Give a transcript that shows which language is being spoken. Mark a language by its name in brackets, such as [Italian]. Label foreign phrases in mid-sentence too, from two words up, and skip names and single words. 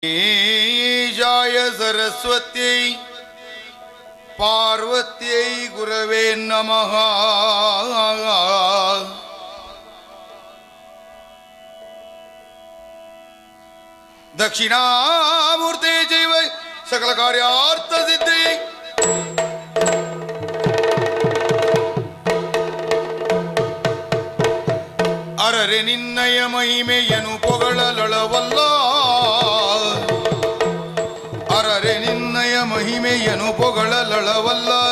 [Sanskrit] ईशाय सरस्वत्यै पार्वत्यै गुरवे नमः। दक्षिणामूर्ते चैव सकलकार्यार्थसिद्धियै [Kannada] ಅರರೆ ನಿನ್ನಯ ಮಹಿಮೆಯನು ಪೊಗಳಲಳವಲ್ಲ, ಅರರೆ ನಿನ್ನಯ ಮಹಿಮೆಯನು ಪೊಗಳಲಳವಲ್ಲ.